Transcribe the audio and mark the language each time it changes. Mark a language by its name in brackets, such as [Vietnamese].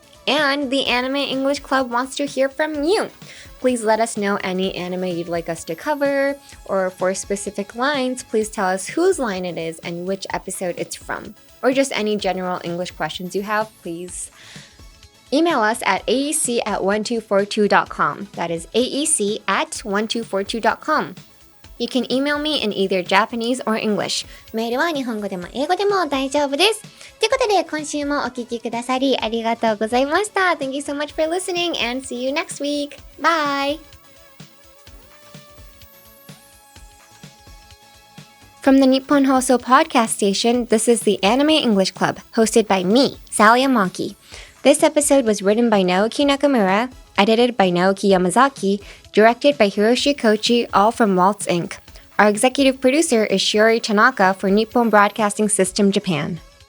[English] And the Anime English Club wants to hear from you. Please let us know any anime you'd like us to cover, or for specific lines, please tell us whose line it is and which episode it's from. Or just any general English questions you have, please email us at aec@1242.com. That is aec@1242.com. You can email me in either Japanese or English. [Japanese] メールは日本語でも英語でも大丈夫です。ということで、今週もお聞きくださりありがとうございました。 [English] Thank you so much for listening and see you next week. Bye! From the Nippon Hoso podcast station, this is the Anime English Club, hosted by me, Sally Amaki. This episode was written by Naoki Nakamura, edited by Naoki Yamazaki, directed by Hiroshi Kochi, all from Waltz Inc. Our executive producer is Shiori Tanaka for Nippon Broadcasting System Japan.